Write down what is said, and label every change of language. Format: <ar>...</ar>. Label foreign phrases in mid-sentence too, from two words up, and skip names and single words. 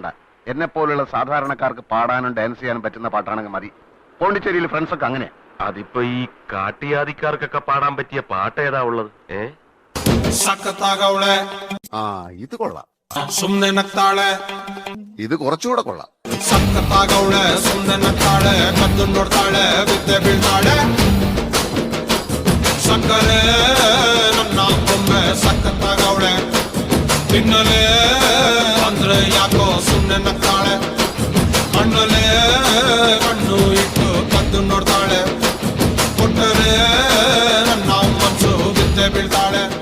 <ml>എന്നെ പോലുള്ള സാധാരണക്കാർക്ക് പാടാനും ഡാൻസ് ചെയ്യാനും പറ്റുന്ന പാട്ടാണെങ്കിൽ മതി. പോണ്ടിച്ചേരിയിൽ ഫ്രണ്ട്സ് ഒക്കെ അങ്ങനെ. അതിപ്പോ ഈ കാട്ടിയാദിക്കാർക്കൊക്കെ പാടാൻ പറ്റിയ പാട്ട് ഏതാ ഉള്ളത്? ആ ഇത് കൊള്ളാം. ഇത് കുറച്ചുകൂടെ കൊള്ളാം.</ml> <kn>ಸಕ್ಕರೆ ನನ್ನ ಬೊಮ್ಮೆ ಸಕ್ಕತ್ತಾಗವಳೆ ತಿನ್ನಲೆ ಅಂದ್ರೆ ಯಾಕೋ ಸುಮ್ಮನೆ ನಕ್ಕಾಳೆ ಕಣ್ಣಲೆ ಕಣ್ಣು ಇಟ್ಟು ಕದ್ದು ನೋಡ್ತಾಳೆ ಕೊಟ್ಟರೆ ನನ್ನ ಮನಸ್ಸು ಬಿದ್ದೆ ಬೀಳ್ತಾಳೆ.</kn>